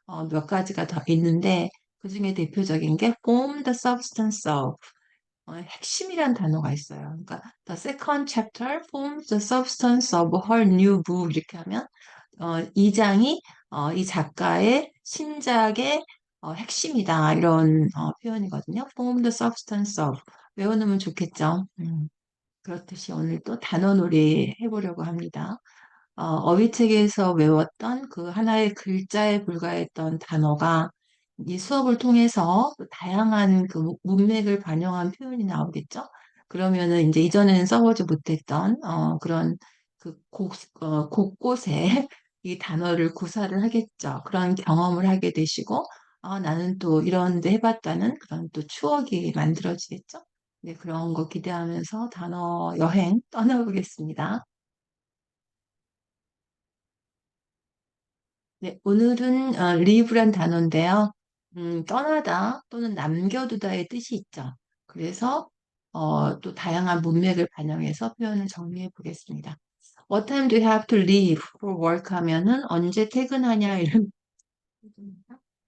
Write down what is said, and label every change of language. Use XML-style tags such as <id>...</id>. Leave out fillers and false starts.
<ko>몇 가지가 더 있는데 그중에 대표적인 게</ko> <en>form the substance of</en> <ko>핵심이란 단어가 있어요.</ko> <en>그러니까 the second chapter forms the substance of her new book</en> <ko>이렇게 하면 이 장이 이 작가의 신작의 핵심이다 이런 표현이거든요.</ko> <en>form the substance of</en> <ko>외워놓으면 좋겠죠. 그렇듯이 오늘 또 단어놀이 해보려고 합니다. 어휘책에서 외웠던 그 하나의 글자에 불과했던 단어가 이 수업을 통해서 또 다양한 그 문맥을 반영한 표현이 나오겠죠. 그러면은 이제 이전에는 써보지 못했던 그런 그 곳곳에 이 단어를 구사를 하겠죠. 그런 경험을 하게 되시고 나는 또 이런 데 해봤다는 그런 또 추억이 만들어지겠죠. 네, 그런 거 기대하면서 단어 여행 떠나보겠습니다. 네, 오늘은 live란 단어인데요. 떠나다 또는 남겨두다의 뜻이 있죠. 그래서 또 다양한 문맥을 반영해서 표현을 정리해 보겠습니다.</ko> <en>What time do you have to leave for work</en> <ko>하면은 언제 퇴근하냐 이런 뜻입니다.</ko>